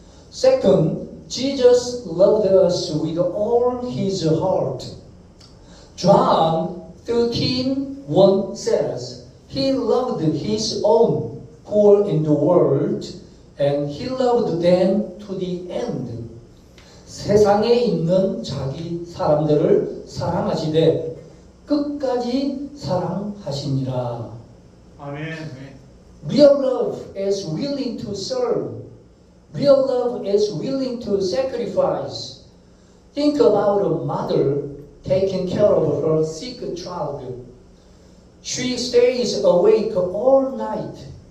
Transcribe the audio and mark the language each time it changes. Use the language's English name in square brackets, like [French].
[English] Second, Jesus loved us with all his heart. John 13:1 says, "He loved his own who were in the world, and he loved them to the end." [Korean] 세상에 있는 자기 사람들을 사랑하시되 끝까지 사랑하시니라. 아멘. [English] Real love is willing to serve. Real love is willing to sacrifice. Think about a mother taking care of her sick child. She stays awake all night.